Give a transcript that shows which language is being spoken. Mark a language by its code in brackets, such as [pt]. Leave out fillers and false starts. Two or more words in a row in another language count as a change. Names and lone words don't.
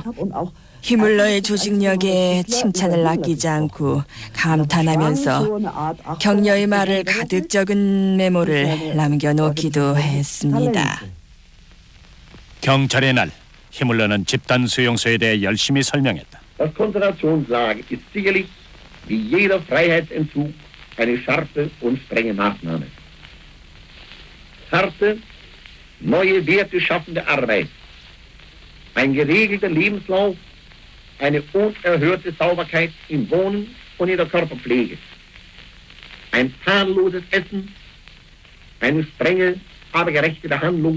[ko] 히물러의 조직력에 칭찬을 아끼지 않고 감탄하면서 격려의 말을 가득 적은 메모를 남겨놓기도 했습니다. 경찰의 날, 히물러는 집단 수용소에 대해 열심히 설명했다. [de] Das Konzentrationslager ist sicherlich wie jeder Freiheitsentzug eine scharfe und strenge Maßnahme. Harte, neue Werte schaffende Arbeit, ein geregelter Lebenslauf, eine unerhörte Sauberkeit im Wohnen und in der Körperpflege, ein tadelloses Essen, eine strenge, aber gerechte Behandlung.